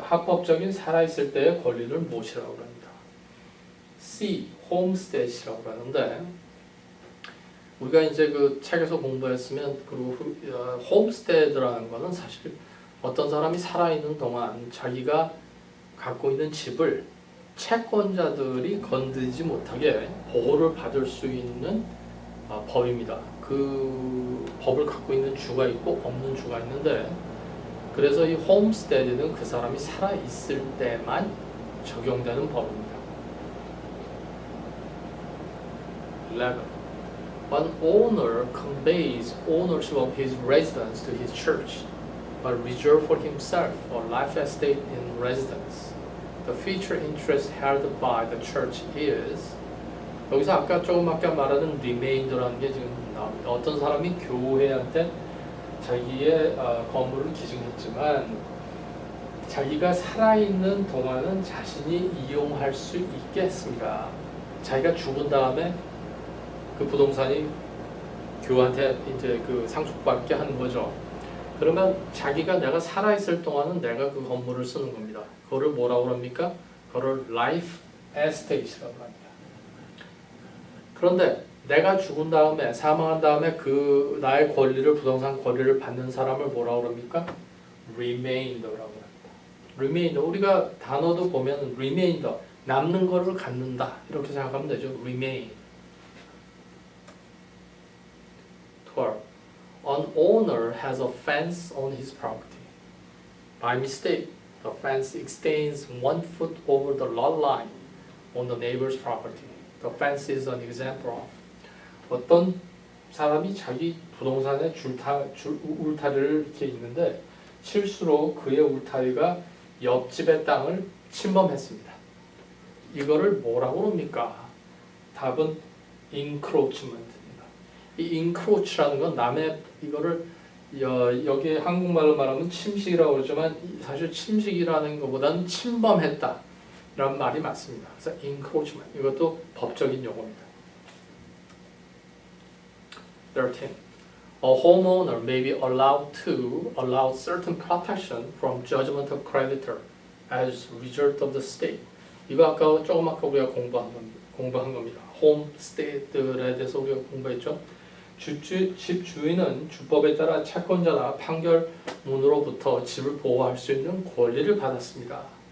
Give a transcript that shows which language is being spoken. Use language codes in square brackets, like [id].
[ko] 합법적인 살아있을 때의 권리를 무엇이라고 합니다. C, homestead이라고 하는데 우리가 이제 그 책에서 공부했으면 그리고 homestead라는 거는 사실 어떤 사람이 살아있는 동안 자기가 갖고 있는 집을 채권자들이 건드리지 못하게 보호를 받을 수 있는 법입니다. 그 법을 갖고 있는 주가 있고 없는 주가 있는데 그래서 이 홈스테드는 그 사람이 살아있을 때만 적용되는 법입니다. [en] 11. An owner conveys ownership of his residence to his church but reserve for himself a life estate in residence. The future interest held by the church is. [ko] 여기서 아까 조금 아까 말하는 remainder라는 게 지금 나옵니다. 어떤 사람이 교회한테 자기의 건물을 기증했지만 자기가 살아있는 동안은 자신이 이용할 수 있겠습니다. 자기가 죽은 다음에 그 부동산이 교회한테 이제 그 상속받게 하는 거죠. 그러면 자기가 내가 살아있을 동안은 내가 그 건물을 쓰는 겁니다. 그거를 뭐라고 합니까? 그걸 life estate이라고 합니다. 그런데 내가 죽은 다음에 사망한 다음에 그 나의 권리를 부동산 권리를 받는 사람을 뭐라고 그럽니까? remainder라고 합니다. remainder 우리가 단어도 보면 remainder 남는 거를 갖는다 이렇게 생각하면 되죠. [en] remain. 12. An owner has a fence on his property. By mistake, the fence extends 1 foot over the lot line on the neighbor's property. The fence is an example of. [ko] 어떤 사람이 자기 부동산에 울타리를 이렇게 있는데 실수로 그의 울타리가 옆집의 땅을 침범했습니다. 이거를 뭐라고 합니까? 답은 encroachment입니다. 이 encroach라는 건 남의 이거를 여기 한국말로 말하면 침식이라고 그러지만 사실 침식이라는 것보다는 침범했다 라는 말이 맞습니다. 그래서 encroachment 이것도 법적인 용어입니다. [en] 13. A homeowner may be allowed to allow certain protection from judgment of creditor as a result of the state. [ko] 이거 아까 조금 아까 우리가 공부한 겁니다. 홈스테이들에 대해서 우리가 공부했죠. 집 주인은 주법에 따라 채권자나 판결문으로부터 집을 보호할 수 있는 권리를 받았습니다.